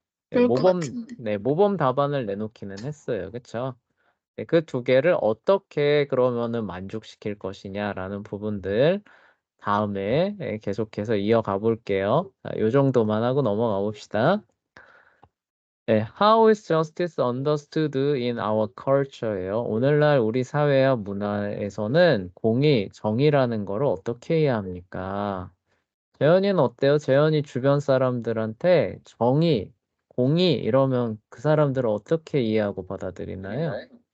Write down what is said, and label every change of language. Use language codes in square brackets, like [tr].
[ko] 네, 그럴 것 같은데. 모범 답안을 내놓기는 했어요. 그쵸? 네, 그 두 개를 어떻게 그러면은 만족시킬 것이냐라는 부분들 다음에 계속해서 이어가 볼게요. 자, 요 정도만 하고 넘어가 봅시다. [en] 네, How is justice understood in our culture [ko] 예요. 오늘날 우리 사회와 문화에서는 공의, 정의라는 거를 어떻게 이해합니까? 재현이는 어때요? 재현이 주변 사람들한테 정의, 공의 이러면 그 사람들을 어떻게 이해하고 받아들이나요?